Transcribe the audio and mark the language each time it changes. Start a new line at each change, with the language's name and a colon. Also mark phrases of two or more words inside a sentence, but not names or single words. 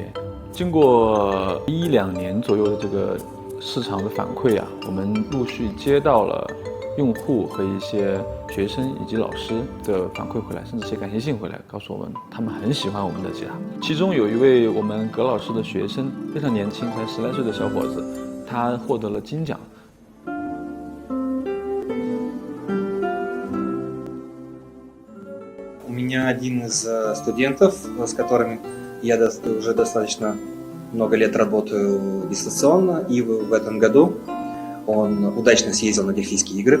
Chinese: 经过1-2年左右的这个市场的反馈啊，我们陆续接到了用户和一些学生以及老师的反馈回来，甚至写感谢信回来，告诉我们他们很喜欢我们的吉他。其中有一位我们葛老师的学生，非常年轻，才10来岁的小伙子，他获得了金奖。
Russian: У меня один из студентов, с которыми я уже достаточно много лет работаю дистанционно, и в этом году он удачно съездил на Дельфийские игры.